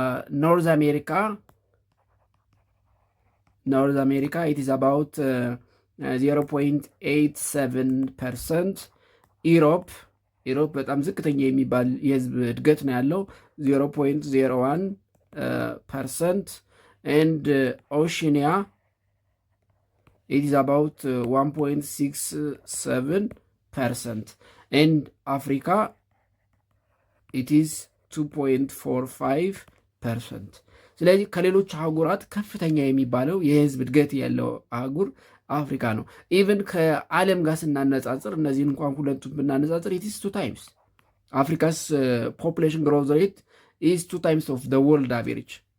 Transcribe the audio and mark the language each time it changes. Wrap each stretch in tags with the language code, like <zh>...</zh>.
<en>North America, it is about 0.87%.</en> <am>Europe በጣም ዝቅተኛ የሚባል የህዝብ እድገት ነው ያለው 0.01%.</am> <en>and Oceania, it is about 1.67%. and Africa, it is 2.45%.</en> <am>ስለዚህ ከሌሎች አህጉራት ከፍተኛ የሚባለው የህዝብ እድገት ያለው አህጉር አፍሪካ ነው። ኢቨን ከዓለም ጋር ስናነጻጽር እነዚህን እንኳን ሁለቱን ብናነጻጽር</am> <en>it is 2 times. Africa's population growth rate is 2 times of the world average.</en>